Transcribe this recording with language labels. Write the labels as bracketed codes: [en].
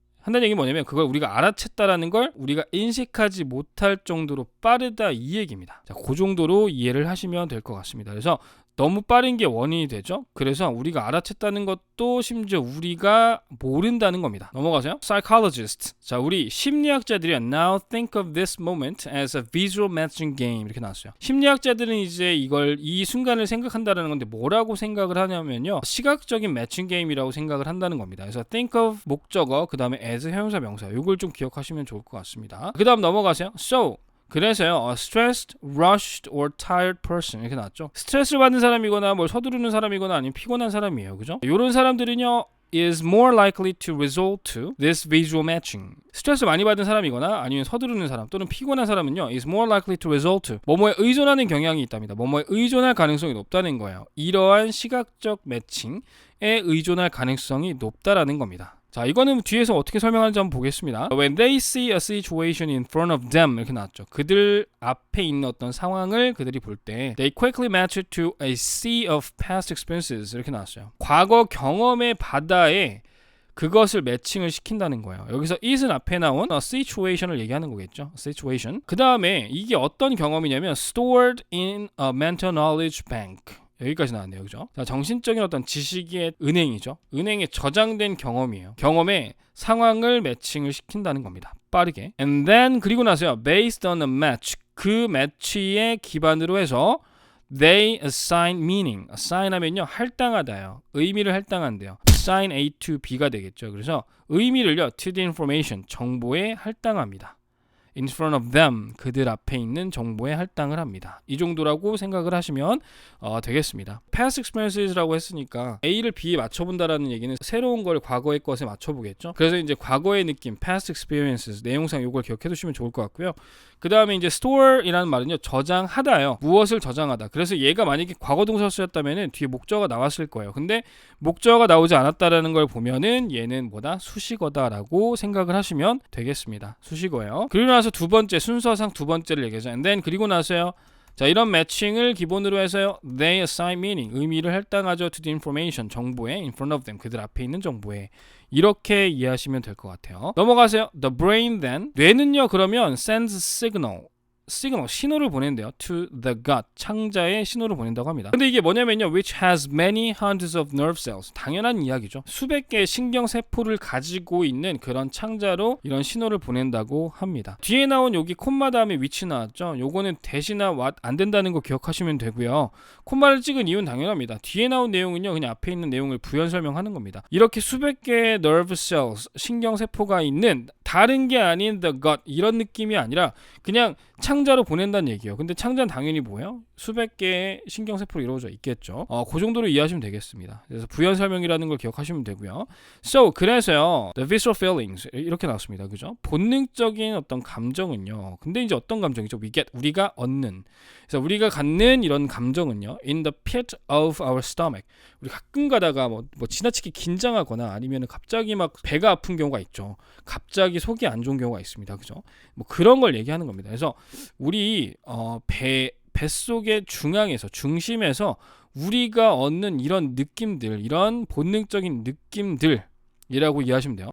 [ko] 한다는 얘기는 뭐냐면 그걸 우리가 알아챘다라는 걸 우리가 인식하지 못할 정도로 빠르다 이 얘기입니다. 자, 그 정도로 이해를 하시면 될 것 같습니다. 그래서 너무 빠른 게 원인이 되죠. 그래서 우리가 알아챘다는 것도 심지어 우리가 모른다는 겁니다. 넘어가세요. Psychologist. 자, 우리 심리학자들이 [en] now think of this moment as a visual matching game [ko] 이렇게 나왔어요. 심리학자들은 이제 이 순간을 생각한다는 건데 뭐라고 생각을 하냐면요. 시각적인 매칭 게임이라고 생각을 한다는 겁니다. 그래서 think of 목적어 그 다음에 as 형용사 명사 이걸 좀 기억하시면 좋을 것 같습니다. 그 다음 넘어가세요. [en] So [ko] 그래서요, [en] stressed, rushed, or tired person [ko] 이렇게 나왔죠. 스트레스를 받는 사람이거나 뭘 서두르는 사람이거나 아니면 피곤한 사람이에요, 그죠? 이런 사람들은요, [en] is more likely to resort to this visual matching. [ko] 스트레스 많이 받은 사람이거나 아니면 서두르는 사람 또는 피곤한 사람은요, [en] is more likely to resort to [ko] 뭐뭐에 의존하는 경향이 있답니다. 뭐뭐에 의존할 가능성이 높다는 거예요. 이러한 시각적 매칭에 의존할 가능성이 높다라는 겁니다. 자, 이거는 뒤에서 어떻게 설명하는지 한번 보겠습니다. [en] When they see a situation in front of them [ko] 이렇게 나왔죠. 그들 앞에 있는 어떤 상황을 그들이 볼 때 [en] they quickly match it to a sea of past experiences [ko] 이렇게 나왔어요. 과거 경험의 바다에 그것을 매칭을 시킨다는 거예요. 여기서 is는 앞에 나온 situation을 얘기하는 거겠죠. [en] situation. [ko] 그 다음에 이게 어떤 경험이냐면 [en] stored in a mental knowledge bank. [ko] 여기까지 나왔네요. 그죠? 자, 정신적인 어떤 지식의 은행이죠. 은행에 저장된 경험이에요. 경험에 상황을 매칭을 시킨다는 겁니다. 빠르게. [en] And then [ko] 그리고 나서요. [en] Based on a match. [ko] 그 매치에 기반으로 해서 [en] they assign meaning. [ko] assign 하면요. 할당하다요. 의미를 할당한대요. [en] assign A to B가 [ko] 되겠죠. 그래서 의미를요. [en] to the information. [ko] 정보에 할당합니다. [en] in front of them, [ko] 그들 앞에 있는 정보에 할당을 합니다. 이 정도라고 생각을 하시면 되겠습니다. past experiences라고 했으니까 A를 B에 맞춰본다라는 얘기는 새로운 걸 과거의 것에 맞춰보겠죠. 그래서 이제 과거의 느낌, [en] past experiences, [ko] 내용상 이걸 기억해 두시면 좋을 것 같고요. 그 다음에 이제 store이라는 말은요, 저장하다요. 무엇을 저장하다. 그래서 얘가 만약에 과거 동사 쓰였다면은 뒤에 목적어가 나왔을 거예요. 근데 목적어가 나오지 않았다라는 걸 보면은 얘는 뭐다? 수식어다라고 생각을 하시면 되겠습니다. 수식어예요. 그리고 나서 두 번째, 순서상 두 번째를 얘기하죠. [en] And then [ko] 그리고 나서요. 자, 이런 매칭을 기본으로 해서요. [en] They assign meaning, [ko] 의미를 할당하죠. [en] To the information, [ko] 정보에, [en] in front of them, [ko] 그들 앞에 있는 정보에. 이렇게 이해하시면 될 것 같아요. 넘어가세요. [en] The brain then, [ko] 뇌는요 그러면 [en] sends signal, [ko] 신호를 보낸대요. [en] To the gut, [ko] 창자에 신호를 보낸다고 합니다. 근데 이게 뭐냐면요, [en] which has many hundreds of nerve cells. [ko] 당연한 이야기죠. 수백 개의 신경세포를 가지고 있는 그런 창자로 이런 신호를 보낸다고 합니다. 뒤에 나온 여기 콤마 다음에 which 나왔죠. 요거는 대시나 what 안 된다는 거 기억하시면 되고요. 콤마를 찍은 이유는 당연합니다. 뒤에 나온 내용은요, 그냥 앞에 있는 내용을 부연 설명하는 겁니다. 이렇게 수백 개의 nerve cells, 신경세포가 있는 다른 게 아닌 the gut, 이런 느낌이 아니라 그냥 창자로 보낸다는 얘기예요. 근데 창자는 당연히 뭐예요? 수백 개의 신경세포로 이루어져 있겠죠. 그 정도로 이해하시면 되겠습니다. 그래서 부연 설명이라는 걸 기억하시면 되고요. [en] So, [ko] 그래서요, [en] the visceral feelings [ko] 이렇게 나왔습니다. 그죠? 본능적인 어떤 감정은요. 근데 이제 어떤 감정이죠? 우리가 얻는. 그래서 우리가 갖는 이런 감정은요, [en] in the pit of our stomach. [ko] 우리 가끔 가다가 뭐 지나치게 긴장하거나 아니면 갑자기 막 배가 아픈 경우가 있죠. 갑자기 속이 안 좋은 경우가 있습니다. 그죠? 뭐 그런 걸 얘기하는 겁니다. 그래서 우리 뱃속의 중심에서 우리가 얻는 이런 느낌들, 이런 본능적인 느낌들, 이라고 이해하시면 돼요.